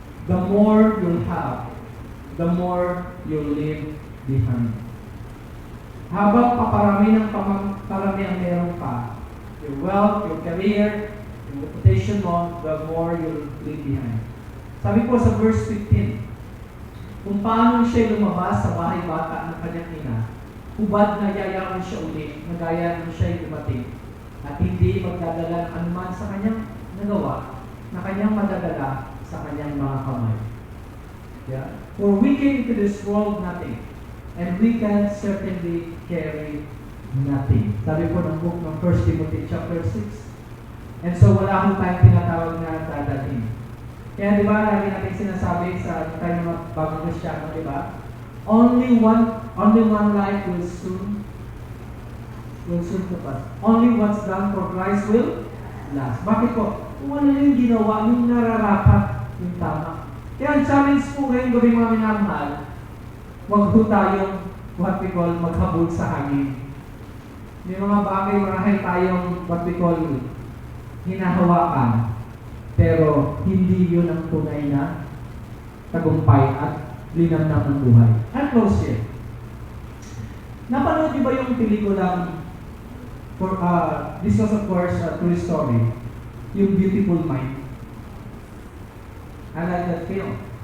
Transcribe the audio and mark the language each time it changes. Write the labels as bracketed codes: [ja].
[en] The more you'll have, the more you'll leave behind. [tl] Habang paparami ng parami ang meron pa, [en] your wealth, your career, your reputation mo, the more you'll leave behind. [tl] Sabi po sa verse 15, kung paano siya lumabas sa bahay bata ng kanyang ina, hubad na yayaman siya ulit, na gaya nung siya'y dumating, at hindi magdadala ng anuman sa kanyang nagawa, na kanyang madadala sa kanyang mga kamay. [en] Yeah? For we came into this world nothing, and we can certainly carry nothing. [tl] Sabi po ng book ng 1 Timothy chapter 6. And so wala akong tayong tinatawag na dadalhin. Kaya di ba, lagi natin sinasabi sa tayo mga bagong Kristiyano, di ba? [en] Only one life will soon to pass. Only what's done for Christ will last. [tl] Bakit po? Kung ano yung ginawa, yung nararapat, yung tama. Kaya ang challenge po ngayon gawin mga minamahal, huwag po tayong what we call maghabol sa hangin. May mga bagay marahil tayong what we call hinahawakan, pero hindi yun ang tunay na tagumpay at linamnam ng buhay. [en] I'll close here. [tl] Napanood niyo ba yung pelikulang [en] this was of course a true story, [tl] yung Beautiful Mind? [en] I like that film.